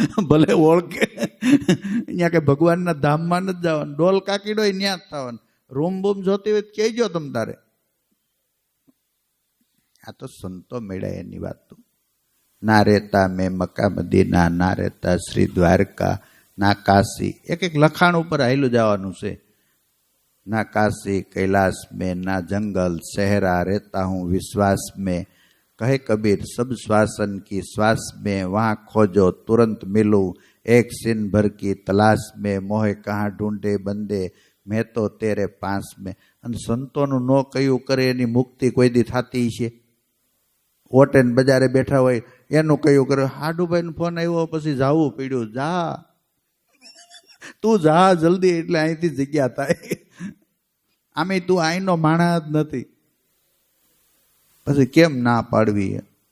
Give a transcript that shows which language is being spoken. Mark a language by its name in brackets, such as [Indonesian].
[Gujarati] ભલે ઓળખે, અહીંયા કે ભગવાનના ધામમાં નથી જવાનું, ડોલકા કીડો ત્યાં જ થવાનું. રૂમ બૂમ જોતી હોય કહેજો તમ તારે. આ તો સંતો મેળાય એની વાત. [Hindi] ના રહેતા મેં મક્કા મદીના, ના રહેતા શ્રી દ્વારકા, ના કાશી. [Gujarati] એક એક લખાણ ઉપર હાયલું જવાનું છે. [Hindi] ના काशी कैलाश में, ना जंगल सहरा रहता हूँ विश्वास में. कहे कबीर सब श्वासन की श्वास में, वहाँ खोजो तुरंत मिलूं एक सिन भर की तलाश में. मोहे कहाँ ढूंढे बंदे मैं तो तेरे पास में. [Gujarati] અને સંતોનું ન કયું કરે એની મુક્તિ કોઈ દી થતી છે? ઓટે બજારે બેઠા હોય એનું કયું કરે, હાડુભાઈનો ફોન આવ્યો પછી જાવું પડ્યું. જા તું જા જલ્દી, એટલે અહીંથી જગ્યા થાય. આમે તું અહીંનો માણસ જ નથી, પછી કેમ ના પાડવી?